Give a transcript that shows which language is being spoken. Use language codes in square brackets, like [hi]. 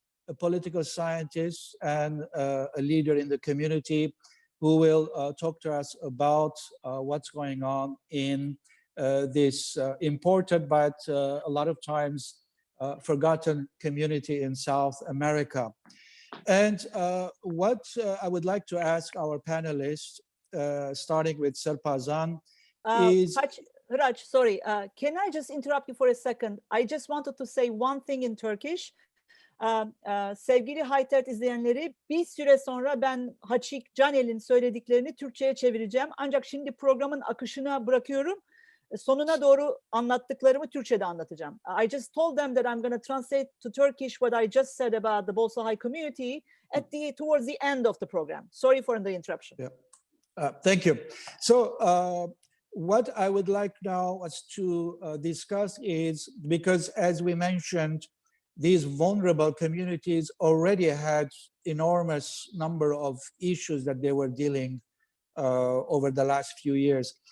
[en] a political scientist and a leader in the community who will talk to us about what's going on in this important but a lot of times forgotten community in South America. And what I would like to ask our panelists, starting with Serpazan, is... Raj, sorry, can I just interrupt you for a second? I just wanted to say one thing in Turkish. [tr] Sevgili Haytert izleyenleri, bir süre sonra ben Haçik Canel'in söylediklerini Türkçe'ye çevireceğim. Ancak şimdi programın akışına bırakıyorum. Sonuna doğru anlattıklarımı Türkçe'de anlatacağım. [en] I just told them that I'm going to translate to Turkish what I just said about the Bolsa High community towards the end of the program. Sorry for the interruption. Yeah. Thank you. So what I would like now is to discuss is, because as we mentioned, these vulnerable communities already had enormous number of issues that they were dealing over the last few years.